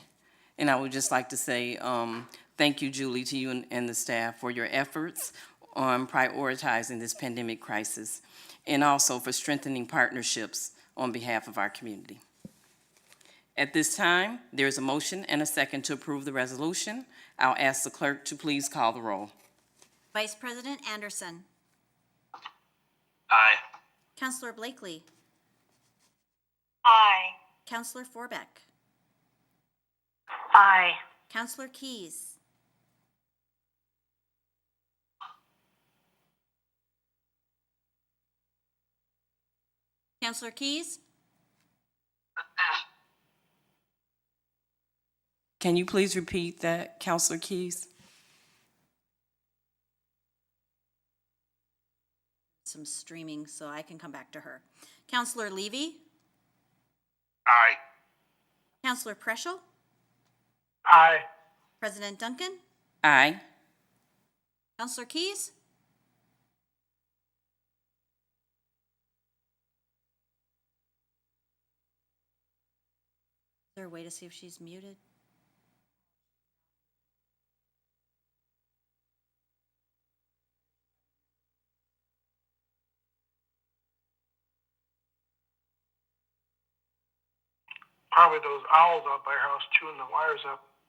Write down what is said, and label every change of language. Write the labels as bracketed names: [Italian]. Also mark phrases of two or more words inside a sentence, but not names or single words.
[English] And I would just like to say thank you, Julie, to you and the staff for your efforts on prioritizing this pandemic crisis, and also for strengthening partnerships on behalf of our community. At this time, there is a motion and a second to approve the resolution. I'll ask the clerk to please call the roll. Vice President Anderson. Aye. Councillor Blakely. Aye. Councillor Forbeck. Aye. Councillor Keys. Councillor Keys? Can you please repeat that, Councillor Keys? Some streaming, so I can come back to her. Councillor Levy? Aye. Councillor Preschel? Aye. President Duncan? Aye. Councillor Keys? there a way to see if she's muted? Probably those owls out by her house chewing the wires up.